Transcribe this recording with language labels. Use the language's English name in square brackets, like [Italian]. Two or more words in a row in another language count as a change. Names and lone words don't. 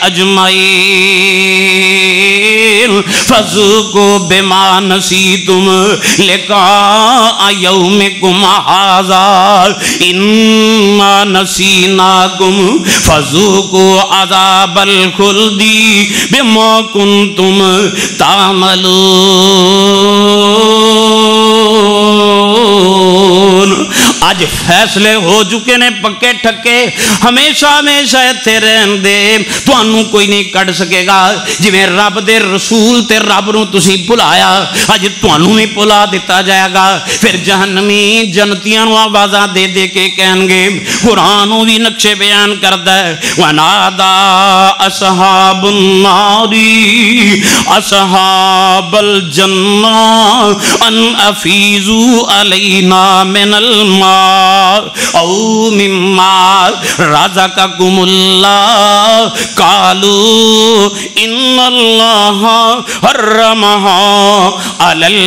[Arabic] أَجْمَعِينَ فَذُوقُوا بِمَا نَسِيتُمْ لِقَاءَ يَوْمِكُمْ هَذَا إِنَّا نَسِينَاكُمْ فَذُوقُوا عَذَابَ الْخُلْدِ بِمَا كُنْتُمْ تعملون۔ [Punjabi] آج فیصلے ہو چکے نے پکے ٹھکے، ہمیشہ ہمیشہ ایتھے رہن دے، تانوں کوئی نہیں کٹ سکے گا۔ جویں رب دے رسول تے رب نو تسی بلایا، اج تانوں نہیں بلا دیتا جائے گا۔ پھر جہنمی جنتیاں نو آوازاں دے دے کے کہن گے، قرآن بھی نقشے بیان کردا ہے [Arabic] وَنَادَا أَصْحَابُ النَّارِ أَصْحَابَ الْجَنَّةِ أَنْ أَفِيضُوا عَلَيْنَا مِنَ الْمَاءِ أَوْ مِمَّا رَزَقَكُمُ اللَّهُ قَالُوا إِنَّ اللَّهَ حَرَّمَهَا عَلَى